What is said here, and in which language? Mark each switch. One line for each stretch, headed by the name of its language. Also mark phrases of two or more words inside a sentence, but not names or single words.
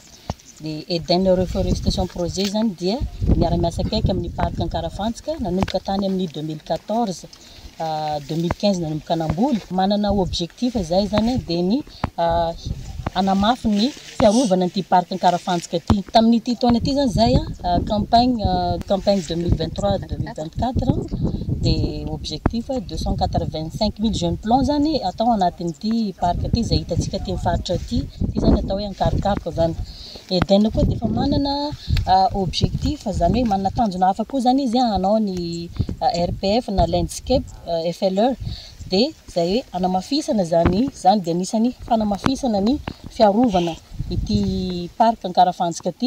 Malagasy: Le Eden Reforestation Projet zany dia miara-miasa akaiky amin'ny parc Ankarafantsika nanomboka tany amin'ny 2014 2015 nanomboka namboly manana objectif zay zany dia ny anamafy ny fiarovana an'ity parc Ankarafantsika ty. Tamin'ity taona ity zany zay
French: campagne 2023-2024 de objectif 285 000 jeunes plants
Malagasy: zany atao anatin'ity parc ity izay hitantsika aty amin'ny faritra ity zany atao hoe ankarokaroka zany. Eden koa dia efa manana objectif zany hoe manana tanjona hafa koa zany izy hanao ny RPF na landscape FLR dia zay hoe anamafisana zany dia anisany fanamafisana ny fiarovana ity parc Ankarafantsika ty.